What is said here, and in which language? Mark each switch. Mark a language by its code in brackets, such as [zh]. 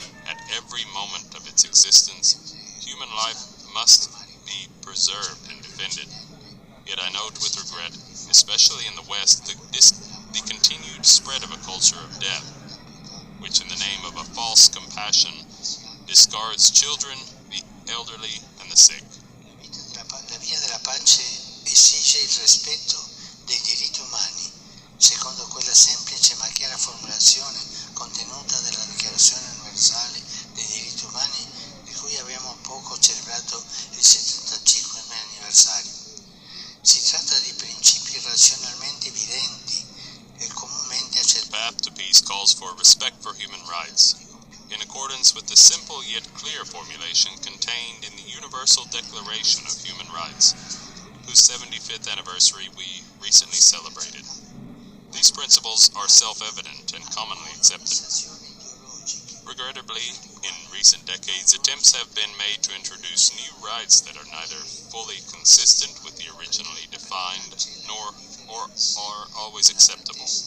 [en] At every moment of its existence, human life must be preserved and defended. Yet I note with regret, especially in the West, the continued spread of a culture of death. which in the name of a false compassion discards children, the elderly, and the sick. [it] La via della pace esige il rispetto dei diritti umani, secondo quella semplice ma chiara formulazione contenuta nella Dichiarazione Universale dei Diritti Umani, di cui abbiamo poco celebrato il 75° anniversario. Si tratta di principi razionalmente evidenti e comunemente accettati. [en] The path to peace calls for respect for human rights, in accordance with the simple yet clear formulation contained in the Universal Declaration of Human Rights, whose 75th anniversary we recently celebrated. These principles are self-evident and commonly accepted. Regrettably, in recent decades, attempts have been made to introduce new rights that are neither fully consistent with the originally defined nor are always acceptable.